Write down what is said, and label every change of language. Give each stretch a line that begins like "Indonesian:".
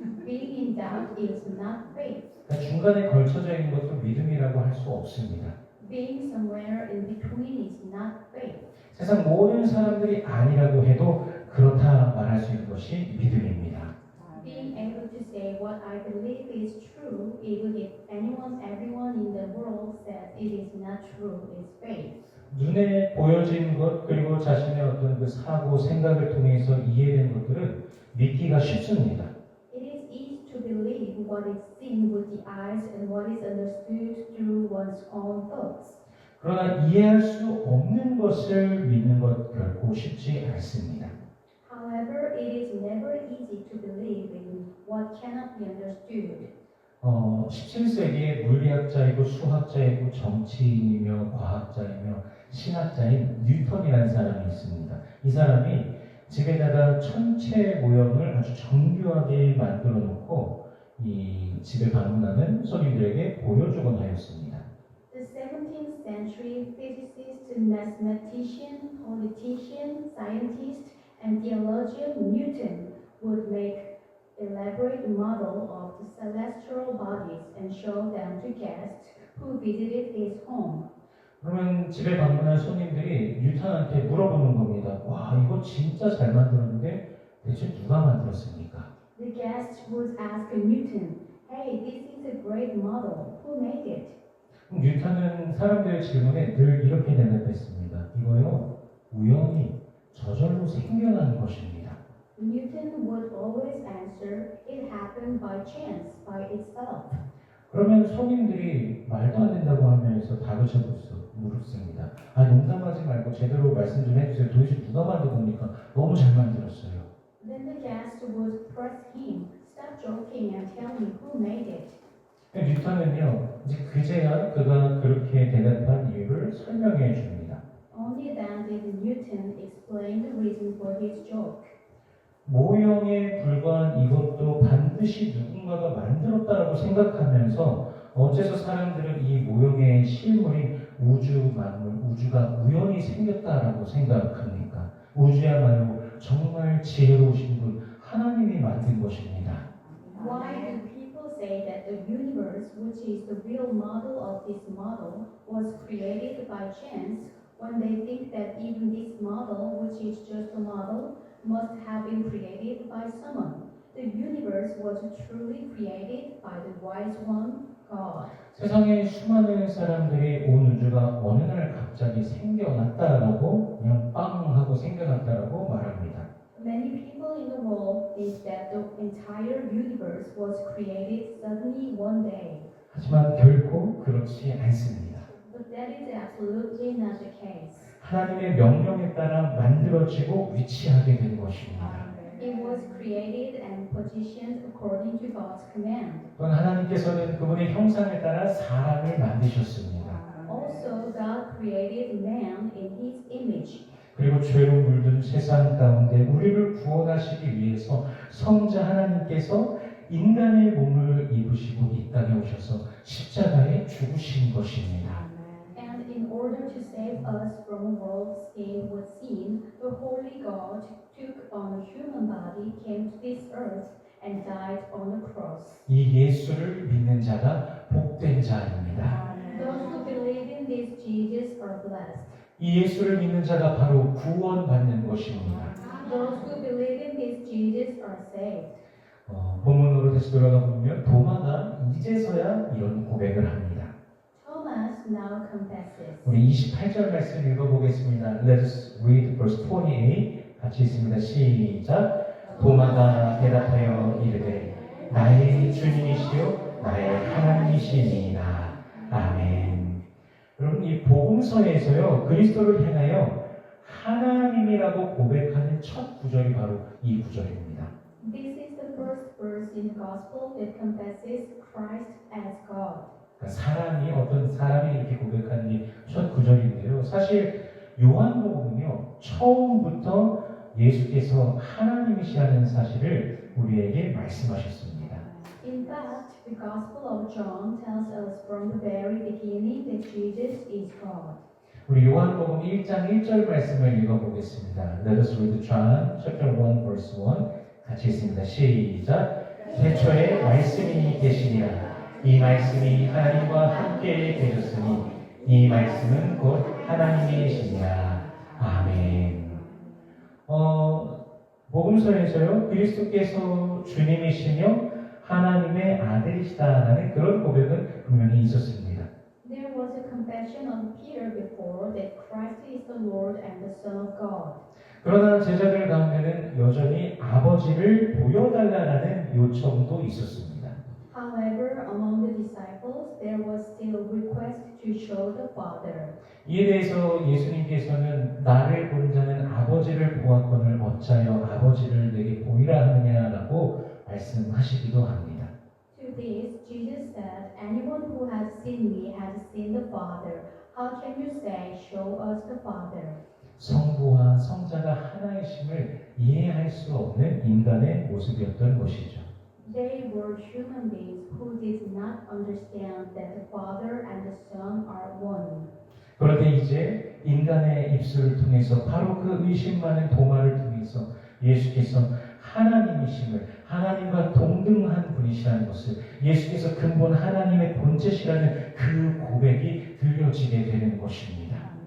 English: Being in doubt is not faith.
Korean: 그러니까 중간에 걸쳐져 있는 것도 믿음이라고 할 수 없습니다.
English: Being somewhere in between is not faith.
Korean: 세상 모든 사람들이 아니라고 해도 그렇다 말할 수 있는 것이 믿음입니다.
English: Being able to say what I believe is true, even if everyone in the world says it is not true, is faith.
Korean: 눈에 보여진 것 그리고 자신의 어떤 그 사고 생각을 통해서 이해된 것들은 믿기가 쉽습니다.
English: It is easy to believe what is seen with the eyes and what is understood through one's own thoughts.
Korean: 그러나 이해할 수 없는 것을 믿는 것 결코 쉽지 않습니다.
English: However, it is never easy to believe in what cannot be understood.
Korean: 17세기에 물리학자이고 수학자이고 정치인이며 과학자이며 신학자인 뉴턴이라는 사람이 있습니다. 이 사람이 집에다가 천체 모형을 아주 정교하게 만들어 놓고 이 집에 방문하는 손님들에게 보여주곤 하였습니다.
English: The 17th century physicist, mathematician, politician, scientist, and theologian Newton would make elaborate model of the celestial bodies and show them to guests who visited his home.
Korean: 그러면 집에 방문한 손님들이 뉴턴한테 물어보는 겁니다. 와, 이거 진짜 잘 만들었는데 대체 누가 만들었습니까?
English: The guests would ask Newton, "Hey, this is a great model. Who made it?"
Korean: 뉴턴은 사람들의 질문에 늘 이렇게 대답했습니다. 이거요, 우연히 저절로 생겨난 것입니다.
English: Newton would always answer, "It happened by chance, by itself."
Korean: 그러면 손님들이 말도 안 된다고 하면서 다그쳐 물었습니다. 아, 농담하지 말고 제대로 말씀 좀 해주세요. 도대체 누가 만든 겁니까? 너무 잘 만들었어요.
English: Then the guest would press him, "Stop joking and tell me who made it."
Korean: 뉴턴은요, 이제 그제야 그가 그렇게 대답한 이유를 설명해 줍니다.
English: Only then did Newton explain the reason for his joke.
Korean: 모형에 불과한 이것도 반드시 누군가가 만들었다라고 생각하면서 어째서 사람들은 이 모형의 실물인 우주 만물, 우주가 우연히 생겼다라고 생각합니까? 우주야말로 정말 지혜로우신 분 하나님이 만든 것입니다.
English: Why do people say that the universe, which is the real model of this model, was created by chance when they think that even this model, which is just a model, must have been created by someone? The universe was truly created by the wise one, God.
Korean: 세상에 수많은 사람들이 온 우주가 어느 날 갑자기 생겨났다라고 그냥 빵 하고 생겨났다라고 말합니다.
English: Many people in the world think that the entire universe was created suddenly one day.
Korean: 하지만 결코 그렇지 않습니다.
English: But that is absolutely not the case.
Korean: 하나님의 명령에 따라 만들어지고 위치하게 된 것입니다.
English: It was created and positioned according to God's command.
Korean: 또한 하나님께서는 그분의 형상을 따라 사람을 만드셨습니다.
English: Also, God created man in His image.
Korean: 그리고 죄로 물든 세상 가운데 우리를 구원하시기 위해서 성자 하나님께서 인간의 몸을 입으시고 이 땅에 오셔서 십자가에 죽으신 것입니다.
English: And in order to save us from a world stained with sin, the Holy God took on a human body, came to this earth, and died on the cross.
Korean: 이 예수를 믿는 자가 복된 자입니다.
English: Those who believe in this Jesus are blessed.
Korean: 이 예수를 믿는 자가 바로 구원받는 것입니다.
English: Those who believe in this Jesus are saved.
Korean: 본문으로 다시 돌아가 보면 도마가 이제서야 이런 고백을 합니다.
English: Thomas now confesses.
Korean: 우리 28절 말씀 읽어보겠습니다.
English: Let's read verse 28.
Korean: 같이 있습니다. 시작. 도마가 대답하여 이르되 나의 주님이시요 나의 하나님이시니이다. 아멘. 여러분 이 복음서에서요 그리스도를 향하여 하나님이라고 고백하는 첫 구절이 바로 이 구절입니다.
English: This is the first verse in the gospel that confesses Christ as God.
Korean: 그러니까 어떤 사람이 이렇게 고백하는 이 첫 구절인데요. 사실 요한복음은요 처음부터 예수께서 하나님이시라는 사실을 우리에게 말씀하셨습니다.
English: In fact, the Gospel of John tells us from the very beginning that Jesus is God.
Korean: 우리 요한복음 1장 1절 말씀을 읽어보겠습니다.
English: Let us read John chapter 1 verse 1.
Korean: 같이 있습니다. 시작. 태초에 말씀이 계시니라. 이 말씀이 하나님과 함께 계셨으니 이 말씀은 곧 하나님이시니라. 아멘. 복음서에서요 그리스도께서 주님이시며 하나님의 아들이시다라는 그런 고백은 분명히 있었습니다.
English: There was a confession of Peter before that Christ is the Lord and the Son of God.
Korean: 그러나 제자들 가운데는 여전히 아버지를 보여달라는 요청도 있었습니다.
English: However, among the disciples, there was still a request to show the Father.
Korean: 이에 대해서 예수님께서는 나를 본 자는 아버지를 보았거늘 어찌하여 아버지를 내게 보이라 하느냐라고 말씀하시기도 합니다.
English: To this, Jesus said, "Anyone who has seen me has seen the Father. How can you say, show us the Father?"
Korean: 성부와 성자가 하나이심을 이해할 수 없는 인간의 모습이었던 것이죠.
English: They were human beings who did not understand that the Father and the Son are one.
Korean: 그런데 이제 인간의 입술을 통해서 바로 그 의심 많은 도마를 통해서 예수께서 하나님이심을 하나님과 동등한 분이시라는 것을 예수께서 근본 하나님의 본체시라는 그 고백이 들려지게 되는 것입니다.